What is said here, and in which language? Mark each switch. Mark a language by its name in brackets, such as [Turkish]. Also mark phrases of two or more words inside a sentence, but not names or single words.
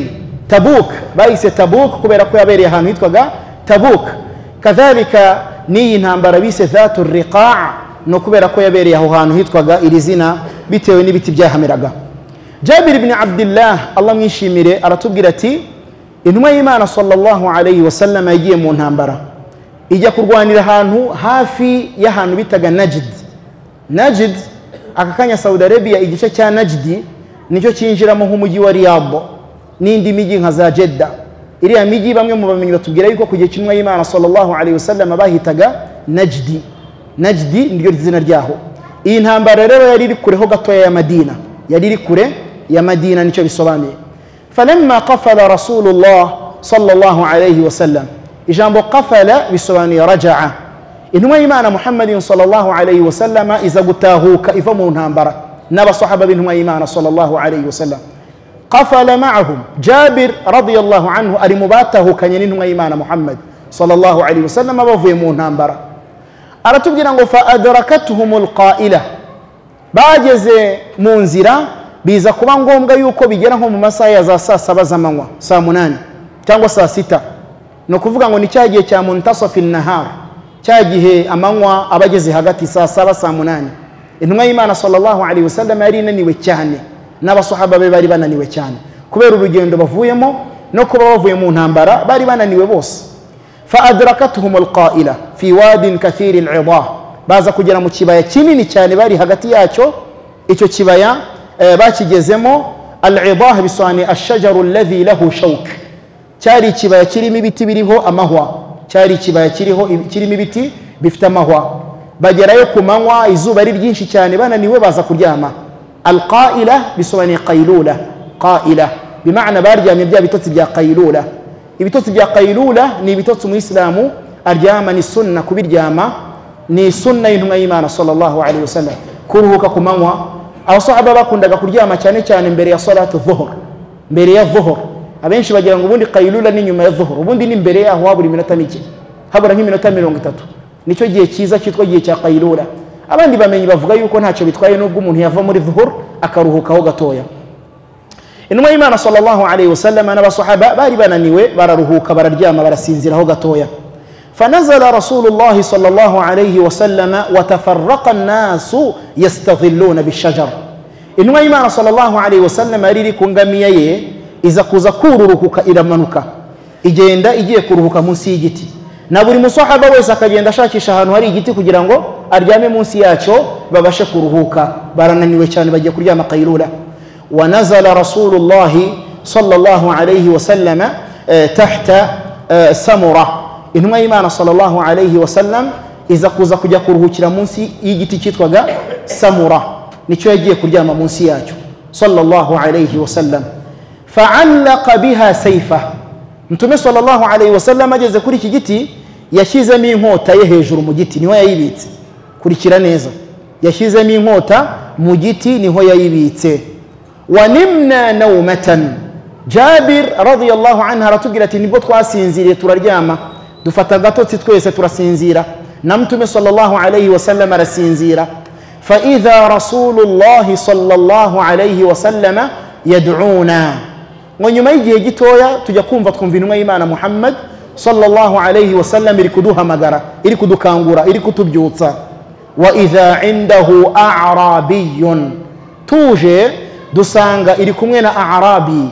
[Kinyarwanda] Tabuk bayise Tabuk kubera ko yabereye ahantu hitwaga Tabuk. Kadhalika ni ntambara bise dhatu riqa' no kubera ko yabereye aho hantu hitwaga iri zina bitewe n'ibiti byahameraga. Jabir ibn Abdullah Allah mwishimire aratubwira ati: intumwa y'Imana [Arabic] صلى الله عليه وسلم [Kinyarwanda] yagiye mu ntambara ijya kurwanira ahantu hafi y'ahantu bitaga Najd akakanya Saudi Arabia igice cya Najd nicyo cyinjiramo nk'umujyi wa Riyadh n'indi miji nka za Jeddah iriya miji bamwe mu bamenyi batubwira yuko kugiye cy'intumwa y'Imana [Arabic] صلى الله عليه وسلم [Kinyarwanda] bahitaga Najd niryo zina ryaho. Iyi ntambara rero yari iri kure ho gatoya ya Madina, yari iri kure ya Madina nicyo bisobanuye. [Arabic] فلما قفل رسول الله صلى الله عليه وسلم, [Kinyarwanda] ijambo qafala bisobanuye raja'a. Intumwa y'Imana Muhammadin [Arabic] صلى الله عليه وسلم [Kinyarwanda] iza gutahuka iva mu ntambara n'abasahaba b'intumwa y'Imana [Arabic] صلى الله عليه وسلم. قفل معهم [Kinyarwanda] Jabir [Arabic] رضي الله عنه [Kinyarwanda] ari mubatahukanye n'intumwa y'Imana Muhammad [Arabic] صلى الله عليه وسلم [Kinyarwanda] bavuye mu ntambara. Aratubwira ngo [Arabic] فأدركتهم القائلة, [Kinyarwanda] bageze mu nzira biza kuba ngombwa yuko bigera nko mu masaha ya za saa 7 z'amanywa, saa 8 cyangwa saa 6. No kuvuga ngo ni cyagiye cya [Arabic] منتصف النهار, [Kinyarwanda] cyagihe amanywa abageze hagati saa 7 saa 8. Intumwa y'Imana [Arabic] صلى الله عليه وسلم [Kinyarwanda] yari naniwe cyane n'abasahaba be bari bananiwe cyane kubera urugendo bavuyemo no kuba bavuye mu ntambara bari bananiwe bose. [Arabic] فأدركتهم القائلة في واد كثير العضاه, [Kinyarwanda] baza kugera mu kibaya kinini cyane bari hagati yacyo. Icyo kibaya bakigezemo al-idah bisani [Arabic] الشجر الذي له شوك, [Kinyarwanda] cyari kibaya kirimo ibiti biriho amahwa, cyari kibaya kirimo ibiti bifite amahwa. Bagerayo ku manywa izuba ari ryinshi cyane bananiwe baza kuryama. Al-qaila bisani qailula, qaila bimaana baryamye bya bitotsi bya qailula. Ibitotsi bya qailula ni ibitotsi mu Islamu aryama ni sunna, kubiryama ni sunna y'intumwa y'Imana [Arabic] صلى الله عليه وسلم. [Kinyarwanda] Kuruhuka ku manywa abasahaba bakundaga kuryama cyane cyane mbere ya [Arabic] صلاة الظهر, [Kinyarwanda] mbere ya dhuhr. Abenshi bagira ngo ubundi qailula ni nyuma ya dhuhr, ubundi ni mbere yaho habura iminota mike, habura nk'iminota 30. Nicyo gihe cyiza cyitwa gihe cya qailula. Abandi bamenyi bavuga yuko ntacyo bitwaye nubwo umuntu yava muri dhuhr akaruhukaho gatoya. Intumwa y'Imana [Arabic] صلى الله عليه وسلم [Kinyarwanda] n'abasahaba bari bananiwe bararuhuka bararyama barasinziraho gatoya. [Arabic] فنزل رسول الله صلى الله عليه وسلم وتفرق الناس يستظلون بالشجر. [Kinyarwanda] Intumwa y'Imana [Arabic] صلى الله عليه وسلم [Kinyarwanda] ari kungamiya ye iza kuza kururuka iramanuka igenda igiye kuruhuka munsi y'igiti, na buri musahaba wese akagenda ashakisha ahantu hari igiti kugira ngo aryame munsi yacyo babashe kuruhuka. Barananiwe cyane bagiye kuryama qailula. [Arabic] ونزل رسول الله صلى الله عليه وسلم تحت سمرة. [Kinyarwanda] Intumwa y'Imana [Arabic] صلى الله عليه وسلم [Kinyarwanda] iza kuza kujya kuruhukira munsi y'igiti cyitwaga Samura, nicyo yagiye kuryama munsi yacyo [Arabic] صلى الله عليه وسلم. فعلق بها سيفه, [Kinyarwanda] Mtume [Arabic] صلى الله عليه وسلم [Kinyarwanda] ageze kuri iki giti yashyizemo inkota ye hejuru mu giti, niho yayibitse. Kurikira neza, yashyizemo inkota mu giti niho yayibitse. [Arabic] ونمنا نومة. [Kinyarwanda] Jabir [Arabic] رضي الله عنه [Kinyarwanda] aratubwira ati nibwo twasinziriye turaryama dufata gatotsi twese turasinzira na Mtume [Arabic] صلى الله عليه وسلم [Kinyarwanda] arasinzira. [Arabic] فإذا رسول الله صلى الله عليه وسلم يدعونا, [Kinyarwanda] ngo nyuma y'igihe gitoya tujya kumva twumva intumwa y'Imana Muhammad [Arabic] صلى الله عليه وسلم [Kinyarwanda] iri kuduhamagara, iri kudukangura, iri kutubyutsa. [Arabic] وإذا عنده أعرابي, [Kinyarwanda] tuje dusanga iri kumwe na Arabi.